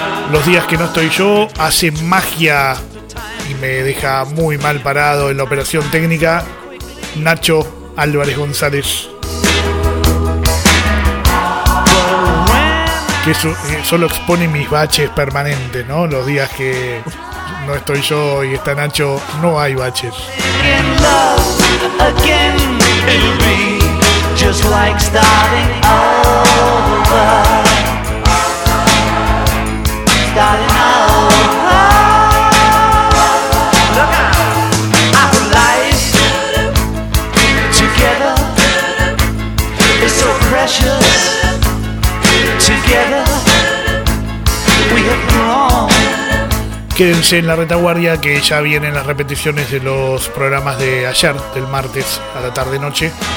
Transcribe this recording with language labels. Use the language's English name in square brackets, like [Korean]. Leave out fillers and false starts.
[Spanish] Los días que no estoy yo, hace magia y me deja muy mal parado en la operación técnica Nacho Álvarez González, que solo expone mis baches permanentes, ¿no? Los días que no estoy yo y está Nacho, no hay baches. [English] Just like starting over. Starting over. Look out. Our life together is so precious. Together we have grown. [Spanish] Quédense en la retaguardia, que ya vienen las repeticiones de los programas de ayer, del martes a la tarde noche.